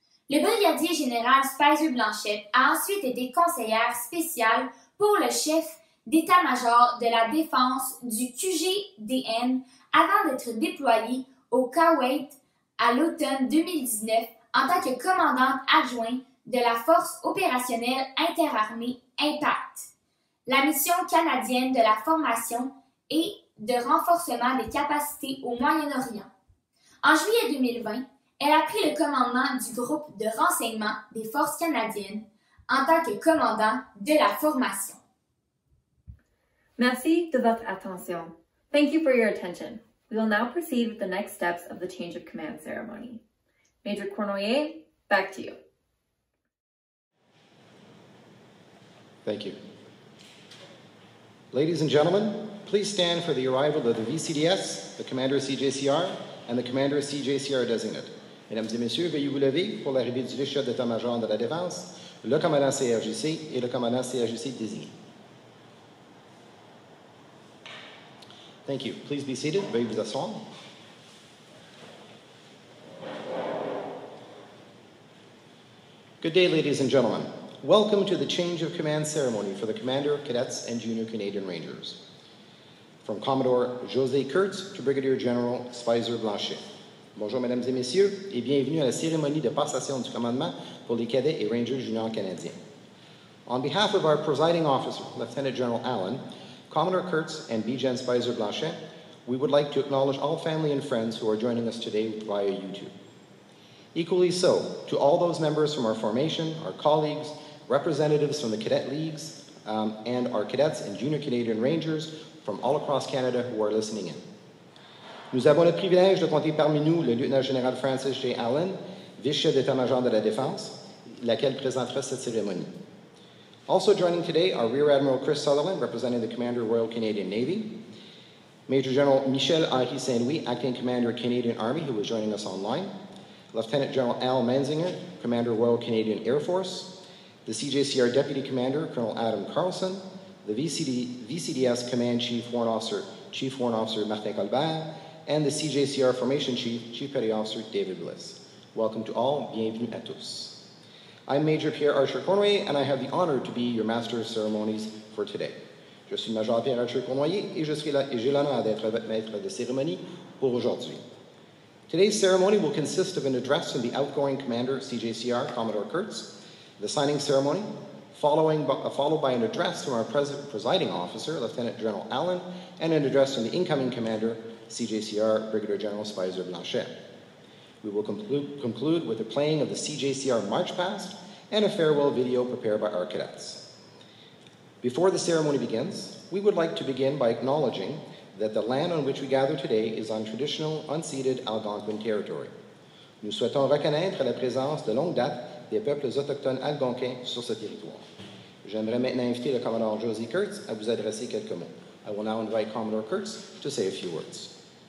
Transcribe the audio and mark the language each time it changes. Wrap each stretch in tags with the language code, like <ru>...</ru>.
<fr>Le brigadier-général Speiser-Blanchet a ensuite été conseillère spéciale pour le chef d'état-major de la défense du QGDN avant d'être déployé au Koweït à l'automne 2019 en tant que commandante adjointe de la force opérationnelle interarmée Impact, la mission canadienne de la formation et de renforcement des capacités au Moyen-Orient. En juillet 2020, elle a pris le commandement du groupe de renseignement des forces canadiennes en tant que commandant de la formation. Merci de votre attention.</fr> <en>Thank you for your attention. We will now proceed with the next steps of the change of command ceremony. Major Cournoyer, back to you. Thank you. Ladies and gentlemen, please stand for the arrival of the VCDS, the Commanders Cjcr, and the Commanders Cjcr designate.</en> <fr>Mesdames et messieurs, veuillez vous lever pour l'arrivée du chef d'état-major de la Défense, le commandant CRJC et le commandant CRJC désigné.</fr> <en>Thank you. Please be seated.</en> <fr>Veuillez vous asseoir.</fr> <en>Good day, ladies and gentlemen. Welcome to the change of command ceremony for the Commander, Cadets, and Junior Canadian Rangers. From Commodore Josée Kurtz to Brigadier-General Speiser-Blanchet.</en> <fr>Bonjour, mesdames et messieurs, et bienvenue à la cérémonie de passation du commandement pour les cadets et rangers juniors canadiens.</fr> <en>On behalf of our presiding officer, Lieutenant-General Allen, Commodore Kurtz, and BGen Speiser-Blanchet, we would like to acknowledge all family and friends who are joining us today via YouTube. Equally so, to all those members from our formation, our colleagues, representatives from the cadet leagues, and our cadets and junior Canadian Rangers from all across Canada who are listening in.</en> <fr>Nous avons le privilège de compter parmi nous le lieutenant-général Francis J. Allen, vice-chef d'état-major de la Défense, laquelle présentera cette cérémonie.</fr> <en>Also joining today are Rear Admiral Chris Sutherland, representing the Commander, Royal Canadian Navy, Major General Michel-Henri Saint-Louis, Acting Commander, Canadian Army, who is joining us online, Lieutenant General Al Manzinger, Commander, Royal Canadian Air Force, the CJCR Deputy Commander, Colonel Adam Carlson, the VCDS Command Chief Warrant Officer Martin Colbert, and the CJCR Formation Chief, Chief Petty Officer David Bliss. Welcome to all,</en> <fr>bienvenue à tous.</fr> <en>I'm Major Pierre Archer Cournoyer, and I have the honor to be your Master of Ceremonies for today.</en> <fr>Je suis Major Pierre Archer Cournoyer, et j'ai l'honneur d'être votre maître de cérémonie pour aujourd'hui.</fr> <en>Today's ceremony will consist of an address from the outgoing Commander, CJCR, Commodore Kurtz, the signing ceremony, followed by an address from our presiding officer, Lieutenant General Allen, and an address from the incoming Commander, CJCR, Brigadier-General Speiser-Blanchet. We will conclude with the playing of the CJCR March Past and a farewell video prepared by our cadets. Before the ceremony begins, we would like to begin by acknowledging that the land on which we gather today is on traditional, unceded Algonquin territory.</en> <fr>Nous souhaitons reconnaître la présence de longue date des peuples autochtones algonquins sur ce territoire. J'aimerais maintenant inviter le Commodore Josée Kurtz à vous adresser quelques mots.</fr> <en>I will now invite Commodore Kurtz to say a few words.</en>